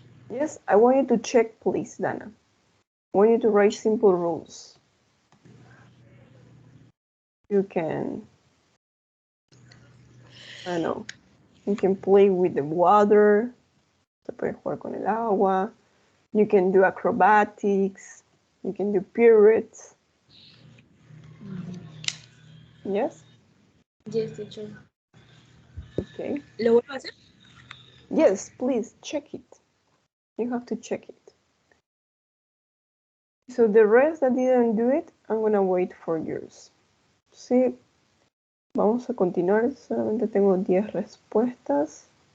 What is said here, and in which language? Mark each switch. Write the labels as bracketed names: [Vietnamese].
[English] Yes, I want you to check, please, Dana. I want you to write simple rules. You can, I don't know, you can play with the water. [Spanish] Se puede jugar con el agua. [English] You can do acrobatics. You can do pirouettes. Yes? Yes, teacher. Okay. [Spanish] ¿Lo vuelvo a hacer? [English] Yes, please check it. You have to check it. So the rest that didn't do it, I'm gonna wait for yours. [Spanish] Sí, vamos a continuar. Solamente tengo 10 respuestas.